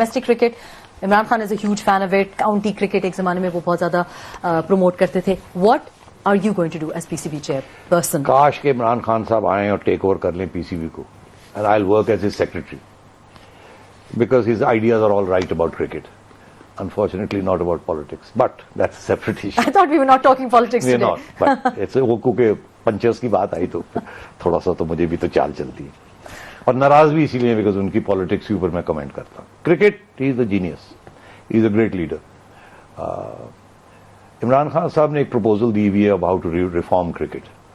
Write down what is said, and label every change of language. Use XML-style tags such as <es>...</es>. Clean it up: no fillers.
<ur>Domestic cricket, Imran Khan</ur> <en>Is a huge fan of it.</en> <ur>County cricket ایک زمانے میں وہ بہت زیادہ پروموٹ کرتے تھے.</ur> <en>What are you going to do as P C B chairperson?</en> <ur>کاش کہ عمران خان صاحب آئیں اور ٹیک اوور کر لیں پی سی بی کو,</ur> <en>And I will work as his secretary, because his ideas are all right about cricket. Unfortunately, not about politics, but that's a separate issue. I thought we were not talking politics today. We're not, but it's</en> <ur>وہ کیونکہ پنچرز کی بات آئی تو تھوڑا سا تو مجھے بھی تو چال چلتی ہے, اور ناراض بھی اسی لیے بیکاز ان کی پالیٹکس کے اوپر میں کمنٹ کرتا ہوں.</ur> <en>Cricket, he is a genius, he is a great leader.</en> <ur>Imran Khan صاحب نے ایک پروپوزل دی ہوئی ہے اب</ur> <en>How to reform cricket.</en>